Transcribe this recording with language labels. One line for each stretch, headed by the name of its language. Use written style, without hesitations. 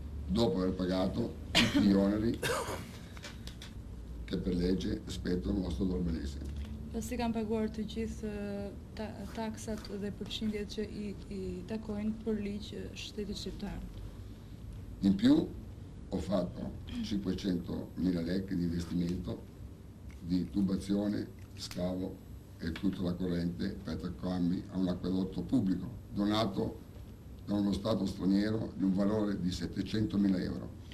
Italian: Dopo aver pagato tutti gli oneri che per legge spettano allo Stato albanese.
Albanian: Pasi kam paguar të gjithë taksat dhe përqindjet që i takojnë për ligj shtetit shqiptar.
Italian: In più ho fatto 500.000 lek di investimento di tubazione, scavo e tutta la corrente per attaccarmi a un acquedotto pubblico donato da uno Stato straniero di un valore di 700.000 euro.